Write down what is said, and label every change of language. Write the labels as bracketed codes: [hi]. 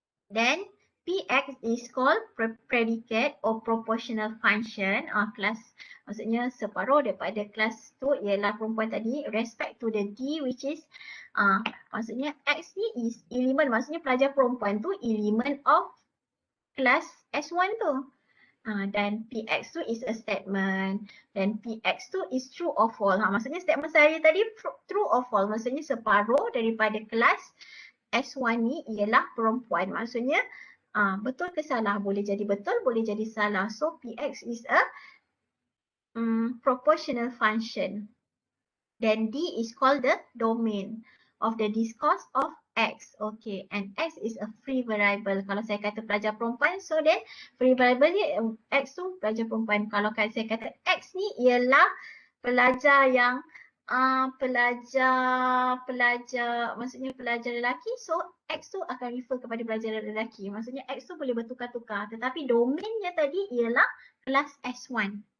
[en] Then Px is called predicate or proportional function. [ms] Kelas, maksudnya separuh daripada kelas tu ialah perempuan tadi. [en] Respect to the D which is [ms] maksudnya X ni is element, maksudnya pelajar perempuan tu element of kelas S1 tu. [en] Dan Px tu is a statement. Dan Px tu is true or false. [ms] Maksudnya statement saya tadi true or false. Maksudnya separuh daripada kelas S1 ni ialah perempuan. Maksudnya betul ke salah? Boleh jadi betul, boleh jadi salah. [en] So Px is a proportional function. Then D is called the domain of the discourse of X. Okay, and X is a free variable. [ms] Kalau saya kata pelajar perempuan, so then free variable ni X tu pelajar perempuan. Kalau saya kata X ni ialah pelajar yang pelajar maksudnya pelajar lelaki, so X tu akan refer kepada pelajar lelaki. Maksudnya X tu boleh bertukar-tukar, tetapi domainnya tadi ialah kelas S1.